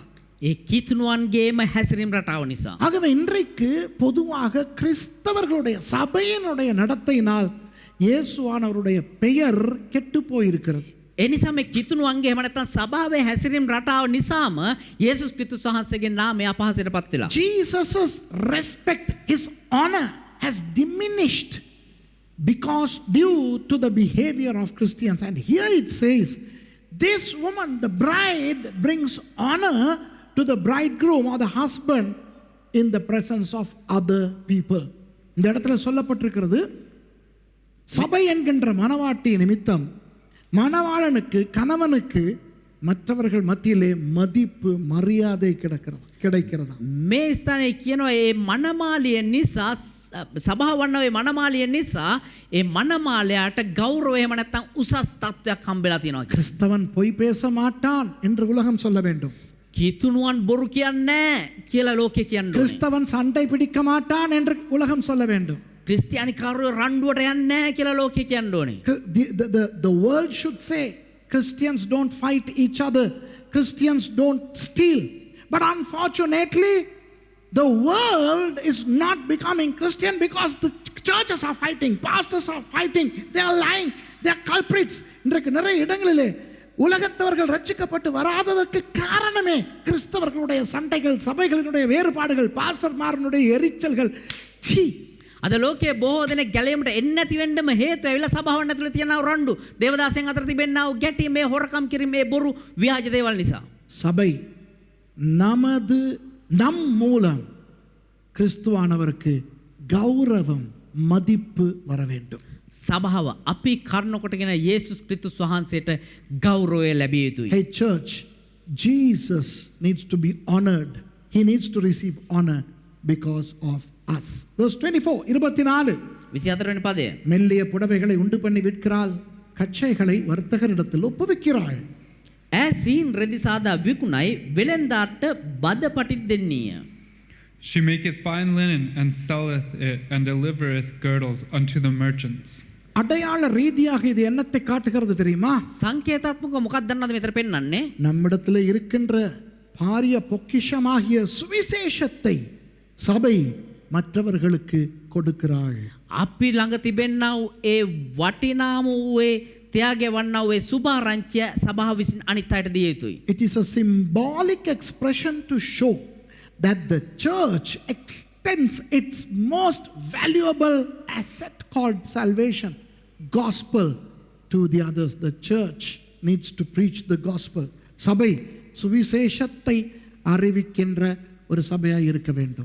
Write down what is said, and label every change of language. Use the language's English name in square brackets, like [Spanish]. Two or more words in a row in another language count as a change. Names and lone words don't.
[Sinhala] ඒ කිතුණුවන්ගේම හැසිරීම රටාව නිසා. [Tamil] ஆகவே இன்றைக்கு பொதுவாக கிறிஸ்தவர்களுடைய சபையினுடைய நடத்தையினால் இயேசுவானவருடைய பெயர் கெட்டு போயிருக்கிறது. [Sinhala] එනිසා මේ කිතුණුවන්ගේ එහෙම නැත්නම් සභාවේ හැසිරීම රටාව නිසාම යේසුස් ක්‍රිස්තුස් වහන්සේගේ නාමය අපහාසයට පත් වෙලා. [English] Jesus' respect, his honor has diminished because due to the behavior of Christians. And here it says, this woman, the bride, brings honor to the bridegroom or the husband in the presence of other people. [Tamil] இந்த இடத்துல சொல்லப்பட்டிருக்கிறது, சபை என்கின்ற மணவாட்டி நிமித்தம் மணவாளனுக்கு கணவனுக்கு மற்றவர்கள் மத்தியிலே மதிப்பு மரியாதை கிடைக்கிறதா. [Sinhala] මේ ස්ථානයේ කියනවා ඒ මනමාලිය නිසා සභාව වන්නවේ මනමාලිය නිසා ඒ මනමාලයාට ගෞරවය එහෙම නැත්නම් උසස් තත්ත්වයක් හම්බෙලා තියෙනවා. [Tamil] கிறிஸ்தவன் பொய் பேச மாட்டான் என்று உலகம் சொல்ல வேண்டும். [Sinhala] කිතුණුවන් බොරු කියන්නේ නැහැ කියලා ලෝකේ කියනවා. [Tamil] கிறிஸ்தவன் சண்டை பிடிக்க மாட்டான் என்று உலகம் சொல்ல வேண்டும். [Sinhala] ක්‍රිස්තියානිකාරයෝ රණ්ඩුවට යන්නේ නැහැ කියලා ලෝකේ කියන්න ඕනේ. [English] The world should say Christians don't fight each other, Christians don't steal. But unfortunately, the world is not becoming Christian because the churches are fighting, pastors are fighting, they are lying, they are culprits. [Tamil] இன்றைக்கு நிறைய இடங்களிலே உலகத்தவர்கள் ரட்சிக்கப்பட்டு வராததற்கு காரணமே கிறிஸ்தவர்களுடைய சண்டைகள், சபைகளினுடைய வேறுபாடுகள், பாஸ்டர்மாரனுடைய எரிச்சல்கள். சீ, [Sinhala] අද ලෝකයේ බොහෝ දෙනෙක් ගැලීමට එන්නේ නැති වෙන්නම හේතුව ඇවිල්ලා සභාවන් ඇතුළේ තියෙන රණ්ඩු, දේවදාසයන් අතර තිබෙනා වූ ගැටි, මේ හොරකම් කිරීම, මේ බොරු ව්‍යාජ දේවල් නිසා. [Tamil] சபை நமது நம் மூலம் கிறிஸ்துவானவருக்கு கௌரவம் மதிப்பு வர வேண்டும். [Sinhala] සභාව අපි කර්ණ කොටගෙන යේසුස් ක්‍රිස්තුස් වහන්සේට ගෞරවය ලැබිය යුතුයි. [English] Hey church, Jesus needs to be honored. He needs to receive honor because of us. Verse 24, 24. [Sinhala] 24 වෙනි පදය. [Tamil] மெல்லிய புடவைகளை உண்டு பண்ணி விற்கிறாள், கச்சைகளை வர்த்தகரிடத்தில் ஒப்புவிக்கிறாள். [Sinhala] ඈ සීන් රෙදි සාදා විකුණයි, වෙළෙන්දාට බද පටිත් දෙන්නීය. [English] She maketh fine linen and selleth it, and delivereth girdles unto the merchants. [Tamil] அடையாள ரீதியாக இது என்னத்தை காட்டுகிறது தெரியுமா? [Sinhala] සංකේතාත්මක මොකක්ද දන්නවද මෙතන පෙන්වන්නේ? [Tamil] நம்மிடத்தில் இருக்கின்ற பாரிய பொக்கிஷமாகிய சுவிசேஷத்தை சபை மற்றவர்களுக்கு கொடுக்கிறாள். [Sinhala] අපි ළඟ තිබෙන්නා වූ ඒ වටිනාම වූ ඒ ත්‍යාගය වන්නා වූ ඒ සුභාරංචිය සභාව විසින් අනිත් අයට දිය යුතුයි. [English] It is a symbolic expression to show that the church extends its most valuable asset called salvation, gospel, to the others. The church needs to preach the gospel. [Tamil] சபை சுவிசேஷத்தை அறிவிக்கின்ற ஒரு சபையாக இருக்க வேண்டும்.